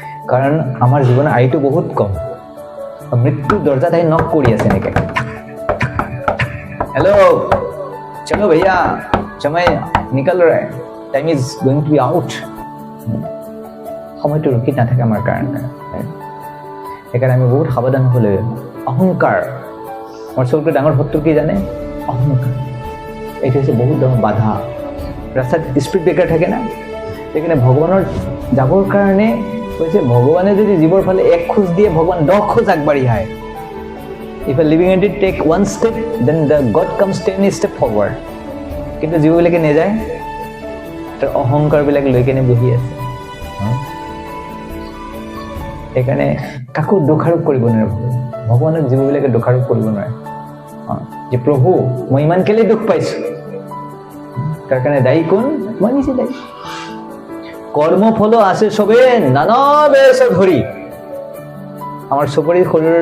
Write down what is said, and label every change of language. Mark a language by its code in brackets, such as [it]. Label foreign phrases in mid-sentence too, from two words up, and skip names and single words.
[as] কাৰণ আমাৰ জীৱনৰ আয়ুটো বহুত কম মৃত্যুৰ দৰ্জাত আহি নক কৰি আছে এনেকৈ [hi] हेलो चलो भैया समय निकल रहा है [as] टाइम [en] is going to be out [as] সময়টো ৰখি নাথাকে আমাৰ কাৰণে সেইকাৰণে আমি বহুত সাৱধান হ'ব লাগে অহংকাৰ আমাৰ চবতকৈ ডাঙৰ শত্ৰু কি জানে অহংকাৰ এইটো হৈছে বহুত ডাঙৰ বাধা ৰাস্তাত [en] speed breaker [as] থাকে না সেইকাৰণে ভগৱানৰ যাবৰ কাৰণে কৈছে ভগৱানে যদি জীৱৰ ফালে এক খোজ দিয়ে ভগৱান 10 খোজ আগবাঢ়ি আহে [en] If a living entity take one step, then the God comes 10 step forward. [as] কিন্তু জীৱবিলাকে নেযায় তাৰ অহংকাৰবিলাক লৈ কেনে বহি আছে সেইকাৰণে কাকো দোষাৰোপ কৰিব নোৱাৰে ভগৱানক জীৱবিলাকে দোষাৰোপ কৰিব নোৱাৰে যে প্ৰভু মই ইমান কেলে দুখ পাইছো তাৰ কাৰণে দায়ী কোন মই নিজে দায়ী কৰ্মফল আছে সবে নানা বেশ ধৰি আমাৰ সবৰে শৰীৰৰ